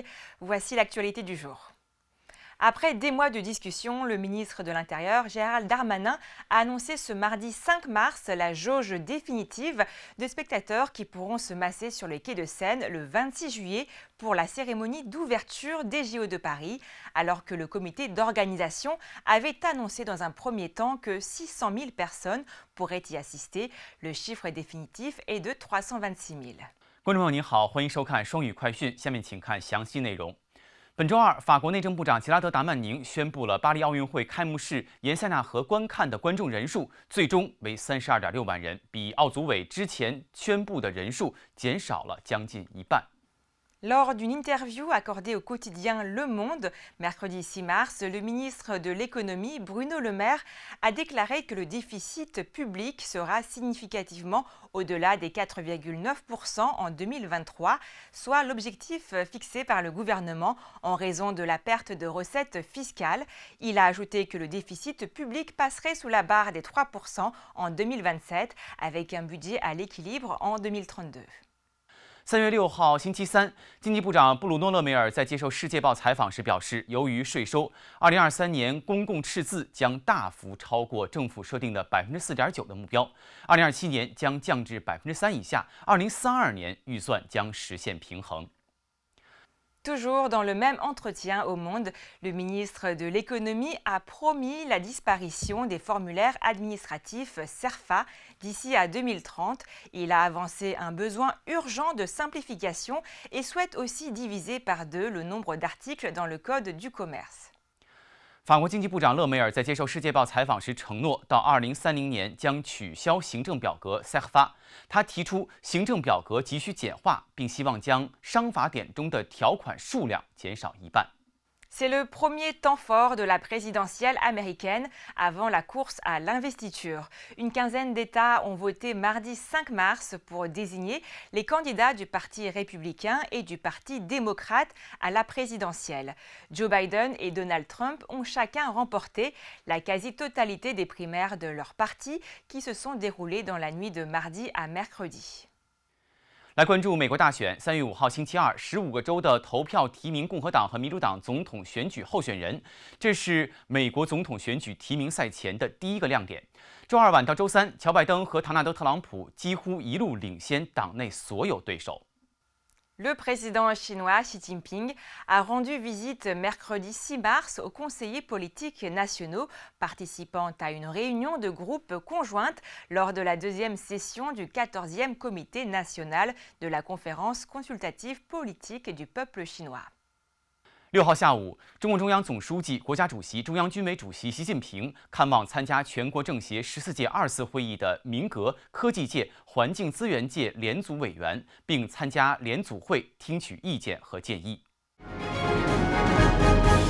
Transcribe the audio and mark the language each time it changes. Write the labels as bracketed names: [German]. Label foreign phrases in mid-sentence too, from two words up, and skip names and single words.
[French] Voici l'actualité du jour. Après des mois de discussion, le ministre de l'Intérieur, Gérald Darmanin, a annoncé ce mardi 5 mars la jauge définitive de spectateurs qui pourront se masser sur les quais de Seine le 26 juillet pour la cérémonie d'ouverture des JO de Paris, alors que le comité d'organisation avait annoncé dans un premier temps que 600 000 personnes pourraient y assister. Le chiffre définitif est de 326 000. [Chinese] 观众朋友您好，欢迎收看双语快讯，下面请看详细内容。本周二，法国内政部长吉拉德·达曼宁宣布了巴黎奥运会开幕式沿塞纳河观看的观众人数最终为32.6万人，比奥组委之前宣布的人数减少了将近一半。 [French] Lors d'une interview accordée au quotidien Le Monde, mercredi 6 mars, le ministre de l'économie, Bruno Le Maire, a déclaré que le déficit public sera significativement au-delà des 4,9% en 2023, soit l'objectif fixé par le gouvernement en raison de la perte de recettes fiscales. Il a ajouté que le déficit public passerait sous la barre des 3% en 2027, avec un budget à l'équilibre en 2032. [Chinese] 3 月6号，星期三，经济部长布鲁诺·勒梅尔在接受《世界报》采访时表示，由于税收，2023年公共赤字将大幅超过政府设定的4.9%的目标，2027年将降至3%以下，2032年预算将实现平衡。 [French] Toujours dans le même entretien au Monde, le ministre de l'économie a promis la disparition des formulaires administratifs CERFA d'ici à 2030. Il a avancé un besoin urgent de simplification et souhaite aussi diviser par 2 le nombre d'articles dans le Code du commerce. [Chinese] 法国经济部长勒梅尔在接受《世界报》采访时承诺，到2030年将取消行政表格 CERFA。他提出，行政表格急需简化，并希望将商法典中的条款数量减少一半。 [French] C'est le premier temps fort de la présidentielle américaine avant la course à l'investiture. Une quinzaine d'États ont voté mardi 5 mars pour désigner les candidats du Parti républicain et du Parti démocrate à la présidentielle. Joe Biden et Donald Trump ont chacun remporté la quasi-totalité des primaires de leur parti qui se sont déroulées dans la nuit de mardi à mercredi. [Chinese] 来关注美国大选，3月5号星期二，15个州的投票提名共和党和民主党总统选举候选人，这是美国总统选举提名赛前的第一个亮点。周二晚到周三，乔拜登和唐纳德·特朗普几乎一路领先党内所有对手。 [French] Le président chinois Xi Jinping a rendu visite mercredi 6 mars aux conseillers politiques nationaux participant à une réunion de groupe conjointe lors de la deuxième session du 14e comité national de la conférence consultative politique du peuple chinois. [Chinese] 6 号下午，中共中央总书记、国家主席、中央军委主席习近平看望参加全国政协14届2次会议的民革、科技界、环境资源界联组委员，并参加联组会听取意见和建议。